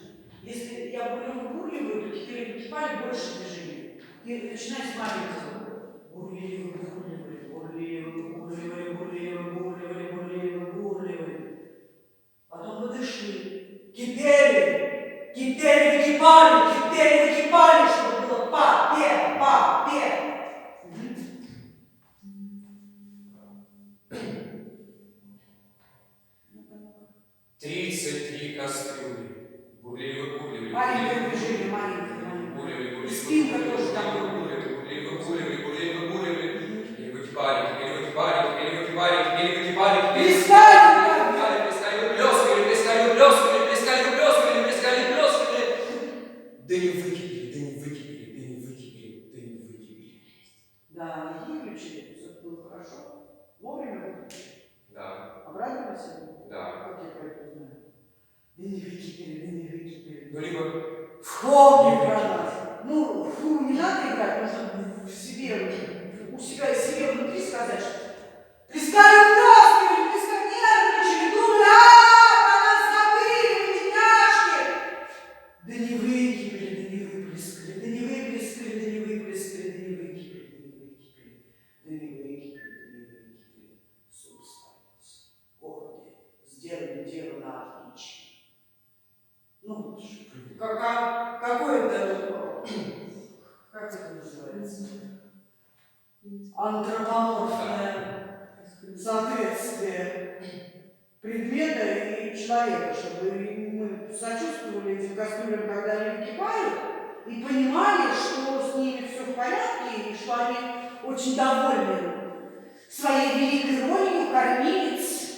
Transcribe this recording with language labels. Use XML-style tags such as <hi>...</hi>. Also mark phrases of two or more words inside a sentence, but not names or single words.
<ru>Если я бурливаю, то теперь выкипали больше движений. И начинай с маленького. Бурливаю, бурливаю, бурливаю, бурливаю, бурливаю, бурливаю, бурливаю, бурливаю. Потом подышли. Кипели, выкипали, чтобы было па-пе. 33 кастрюли. Бурлили, бурлили. Маленькое движение, маленькое. Бурлили, Спинка тоже там. Бурлили. И выкипали, теперь выкипали, теперь выкипали, теперь выкипали, теперь Плескали! плескали, плескали, плескали, плескали, плескали, плескали, плескали, плескали. Да не выкипели, да не выкипели, да не выкипели, да не выкипели. Да, выключили, все было хорошо. Вовремя выключили. Да. Обрадовались они? Да. Как я про это знаю? Да не выкипели. Ну, либо Вспомни про нас. Ну, фу, не надо играть, нужно у себя внутри сказать, что плескали краски, плескали, нервничали, думали, про нас забыли, бедняжки. Да не выкипели, да не выплескали, да не выплескали, да не выплескали, да не выкипели, да не выкипели, да не выкипели. Суд ставился. Городе, сделали дело на отлично. Ну, какое-то, как это называется, антропоморфное соответствие предмета и человека, чтобы мы сочувствовали этим кастрюлям, когда они выкипают, и понимали, что с ними все в порядке, и что они очень довольны своей великой ролью кормилец.</ru>